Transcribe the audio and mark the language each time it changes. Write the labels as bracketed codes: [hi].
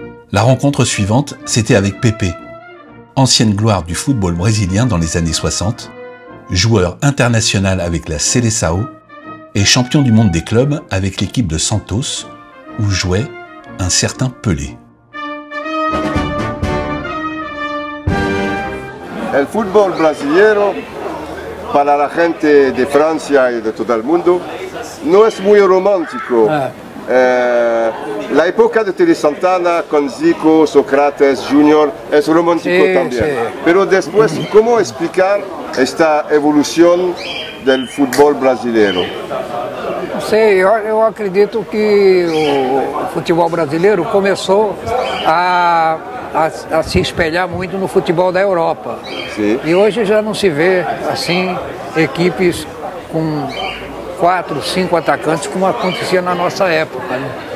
[fr] La rencontre suivante, c'était avec Pepe, ancienne gloire du football brésilien dans les années 60, joueur international avec la Seleção et champion du monde des clubs avec l'équipe de Santos, où jouait un certain Pelé. [es] El fútbol brasileño, para la gente de Francia y de todo el mundo, no es muy romántico. La época de Tele Santana con Zico, Sócrates, Junior es romántico también. Pero después, ¿cómo explicar esta evolución del fútbol brasileiro? [pt] Não sei, eu acredito que o futebol brasileiro começou a se espelhar muito no futebol da Europa. Sim. E hoje já não se vê assim equipes com 4, 5 atacantes como acontecia na nossa época, né?